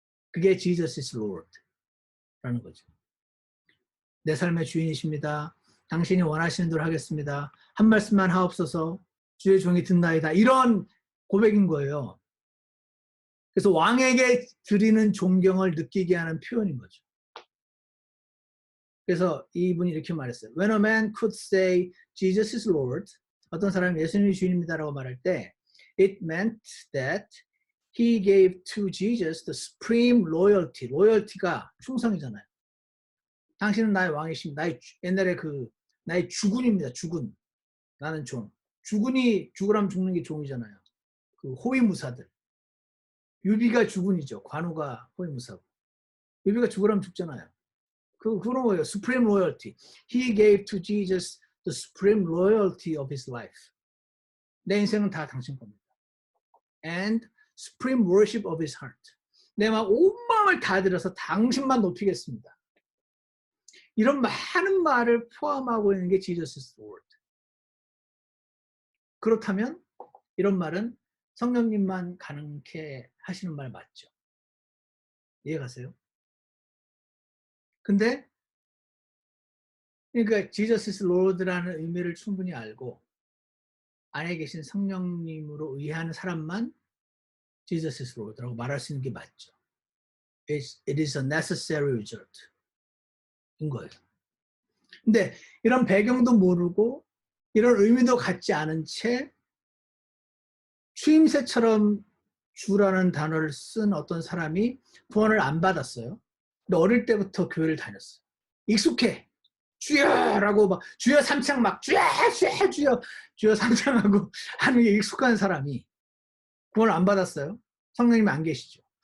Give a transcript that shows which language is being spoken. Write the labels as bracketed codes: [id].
[ko] 그게 Jesus is Lord 라는 거죠. 내 삶의 주인이십니다. 당신이 원하시는 대로 하겠습니다. 한 말씀만 하옵소서. 주의 종이 듣나이다. 이런 고백인 거예요. 그래서 왕에게 드리는 존경을 느끼게 하는 표현인 거죠. 그래서 이분이 이렇게 말했어요. [en] When a man could say Jesus is Lord, [ko] 어떤 사람이 예수님이 주인입니다라고 말할 때 [en] it meant that he gave to Jesus the supreme loyalty. loyalty가 [ko] 충성이잖아요. 당신은 나의 왕이십니다. 옛날에 나의 주군입니다. 주군. 나는 종. 주군이 죽으라면 죽는 게 종이잖아요. 그 호위무사들. 유비가 주군이죠. 관우가 호위무사고. 유비가 죽으라면 죽잖아요. 그런 거예요. Supreme loyalty. [en] He gave to Jesus the supreme loyalty of his life. [ko] 내 인생은 다 당신 겁니다. [en] And supreme worship of his heart. [ko] 내 마음 온 마음을 다 들여서 당신만 높이겠습니다. 이런 많은 말을 포함하고 있는 게 Jesus is Lord. 그렇다면 이런 말은 성령님만 가능케 하시는 말 맞죠? 이해가세요? 근데 그러니까 Jesus is Lord라는 의미를 충분히 알고 안에 계신 성령님으로 의하는 사람만 Jesus is Lord라고 말할 수 있는 게 맞죠. [en] It is a necessary result [ko] 인 거예요. 근데 이런 배경도 모르고 이런 의미도 갖지 않은 채 추임새처럼 주라는 단어를 쓴 어떤 사람이 구원을 안 받았어요. 근데 어릴 때부터 교회를 다녔어요. 익숙해. 주여라고 막 주여 삼창 막 주여 주여 삼창하고 하는 게 익숙한 사람이 구원을 안 받았어요. 성령님이 안 계시죠.